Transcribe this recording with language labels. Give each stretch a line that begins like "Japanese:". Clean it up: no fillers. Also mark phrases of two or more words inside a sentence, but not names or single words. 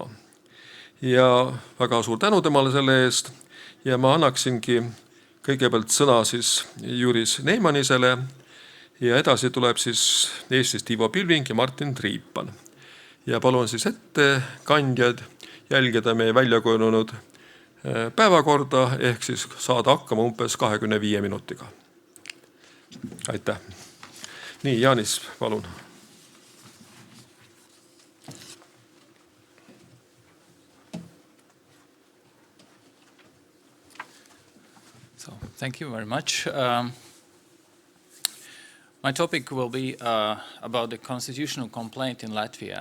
Estonian: Ja väga suur tänu temale selle eest ja ma annaksingi kõigepealt sõna siis Jānis Neimanisele ja edasi tuleb siis Eestist Ivo Pilving ja Martin Triipan. Ja palun siis ettekandjad jälgida meie väljakujunenud päevakorda ehk siis saada hakkama umbes 25 minutiga. Aitäh. Nii, Jānis, palun.
English: So, thank you very much. My topic will be about the constitutional complaint in Latvia.